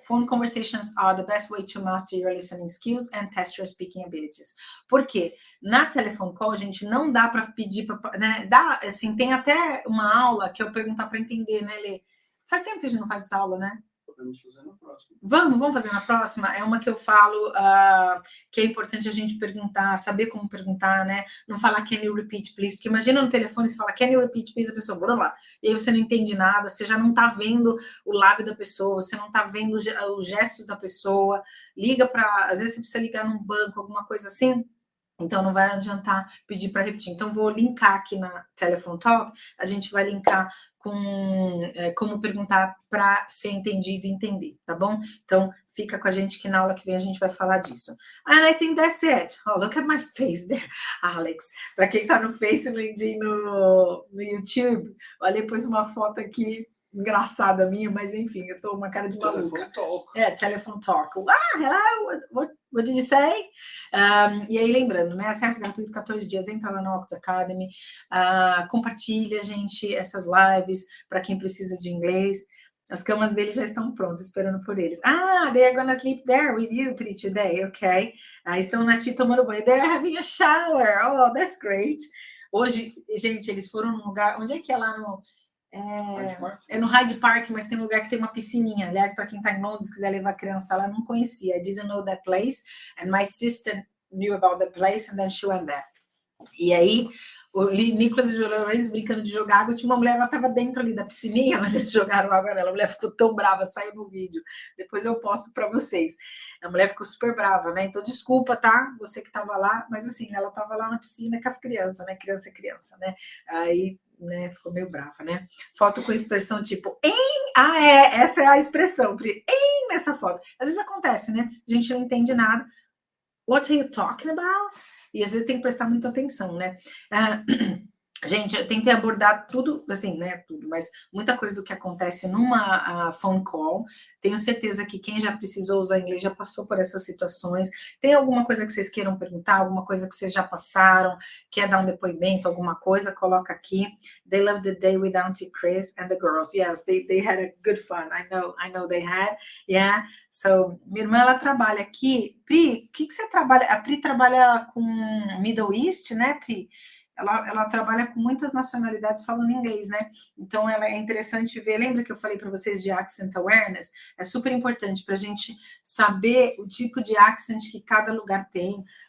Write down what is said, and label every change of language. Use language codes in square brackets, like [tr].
[en] Phone conversations are the best way to master your listening skills and test your speaking abilities. [pt] Por quê? Na telephone call, gente, não dá para pedir, né? Dá, assim, tem até uma aula que eu perguntar para entender, né, Lê? Faz tempo que a gente não faz essa aula, né? Podemos fazer na próxima. Vamos fazer na próxima? É uma que eu falo que é importante a gente perguntar, saber como perguntar, né? Não falar [en] can you repeat, please? [pt] Porque imagina no telefone, você fala can you repeat, please? A pessoa, blá, blá, e aí você não entende nada, você já não tá vendo o lábio da pessoa, você não tá vendo os gestos da pessoa, liga para, às vezes você precisa ligar num banco, alguma coisa assim, então não vai adiantar pedir para repetir. Então vou linkar aqui na Telephone Talk, a gente vai linkar com como perguntar para ser entendido e entender, tá bom? Então fica com a gente que na aula que vem a gente vai falar disso. [en] And I think that's it. Oh, look at my face there, Alex. [pt] Para quem tá no Face, no YouTube, olha, pôs uma foto aqui engraçada minha, mas enfim, eu tô uma cara de maluca. [en] Telephone Talk. Telephone Talk. Hello, what did you say? [pt] E aí, lembrando, né? Acesso gratuito, 14 dias, entra lá no Octo Academy, compartilha, gente, essas lives para quem precisa de inglês. As camas deles já estão prontas, esperando por eles. [en] They are gonna sleep there with you, Pri, today, ok? [pt] Estão na TI tomando banho. [en] They're having a shower. Oh, that's great. [pt] Hoje, gente, eles foram num lugar... Onde é que é lá no... É no Hyde Park, mas tem um lugar que tem uma piscininha. Aliás, para quem está em Londres, quiser levar a criança lá, não conhecia. [en] I didn't know that place, and my sister knew about the place, and then she went there. [pt] E aí, o Nicolas e o Lourenço brincando de jogar água, tinha uma mulher, ela estava dentro ali da piscininha, mas eles jogaram água nela. A mulher ficou tão brava, saiu no vídeo. Depois eu posto para vocês. A mulher ficou super brava, né? Então, desculpa, tá? Você que estava lá, mas assim, ela estava lá na piscina com as crianças, né? Criança é criança, né? Aí, né, ficou meio brava, né? Foto com expressão tipo, essa é a expressão, nessa foto. Às vezes acontece, né? A gente não entende nada. [en] What are you talking about? [pt] E às vezes tem que prestar muita atenção, né? Gente, eu tentei abordar tudo, assim, né, tudo, mas muita coisa do que acontece numa phone call. Tenho certeza que quem já precisou usar inglês já passou por essas situações. Tem alguma coisa que vocês queiram perguntar, alguma coisa que vocês já passaram, quer dar um depoimento, alguma coisa, coloca aqui. [en] They loved the day with Auntie Chris and the girls. Yes, they had a good fun. I know they had. Yeah. [pt] So, minha irmã, ela trabalha aqui. Pri, o que você trabalha? A Pri trabalha com Middle East, né, Pri? Ela trabalha com muitas nacionalidades falando inglês, né? Então, ela é interessante ver. Lembra que eu falei para vocês de accent awareness? É super importante para a gente saber o tipo de accent que cada lugar tem.